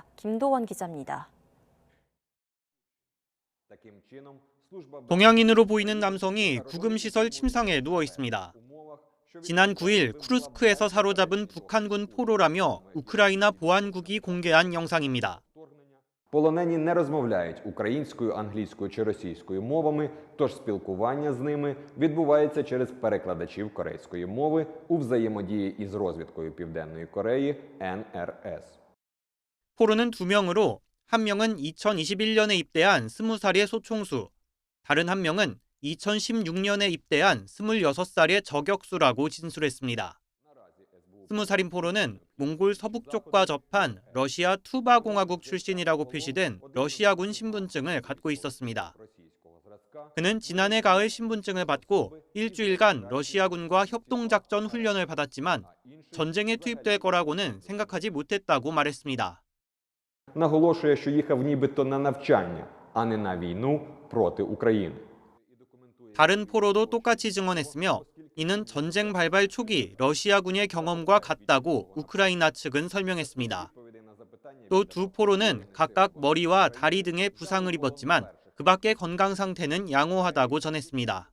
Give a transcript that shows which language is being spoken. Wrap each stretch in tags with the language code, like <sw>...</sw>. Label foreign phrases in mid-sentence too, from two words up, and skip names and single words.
<ko>김도원 기자입니다. 동양인으로 보이는 남성이 구금시설 침상에 누워 있습니다. 지난 9일 쿠르스크에서 사로잡은 북한군 포로라며 우크라이나 보안국이 공개한 영상입니다.</ko> <uk>Полонені не розмовляють українською, англійською чи російською мовами, тож спілкування з ними відбувається через перекладачів корейської мови у взаємодії із розвідкою Південної Кореї NRS.</uk> <ko>포로는 2명으로 한 명은 2021년에 입대한 20살의 소총수, 다른 한 명은 2016년에 입대한 26살의 저격수라고 진술했습니다. 20살인 포로는 몽골 서북쪽과 접한 러시아 투바 공화국 출신이라고 표시된 러시아군 신분증을 갖고 있었습니다. 그는 지난해 가을 신분증을 받고 일주일간 러시아군과 협동작전 훈련을 받았지만 전쟁에 투입될 거라고는 생각하지 못했다고 말했습니다.</ko> <uk>Наголошує, що їхав нібито на навчання, а не на війну проти України.</uk> <ko>다른 포로도 똑같이 증언했으며 이는 전쟁 발발 초기 러시아군의 경험과 같다고 우크라이나 측은 설명했습니다. 또 두 포로는 각각 머리와 다리 등의 부상을 입었지만 그 밖의 건강 상태는 양호하다고 전했습니다.</ko>